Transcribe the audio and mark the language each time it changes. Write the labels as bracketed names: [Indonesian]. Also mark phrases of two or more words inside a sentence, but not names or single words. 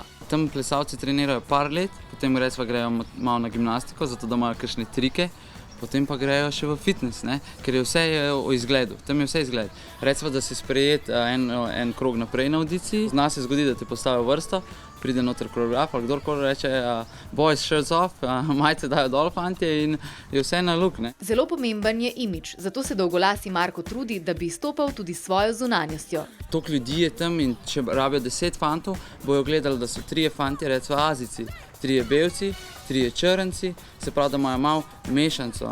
[Slovenian] Tam plesalci trenirajo par let, potem recimo grejo malo na gimnastiko, zato da imajo kakšne trike, potem pa grejo še v fitness, ker je vse o izgledu, tam je vse izgled. Recimo, da si sprejet en krog naprej na audiciji, zna se zgodi, da te postavijo vrsto, pride noter koreograf ali kdorkoli reče [English] boys shirts off, [Slovenian] majice dajo dol fantje in je vse na luk. Zelo pomemben je imidž, zato se dolgolasi Marko trudi, da bi izstopal tudi s svojo zunanjostjo. Toliko ljudi je tam in če rabijo 10 fantov, bojo gledali, da so 3 fantje, recimo Azijci, 3 belci, 3 črnci, se pravi, da imajo malo mešanco.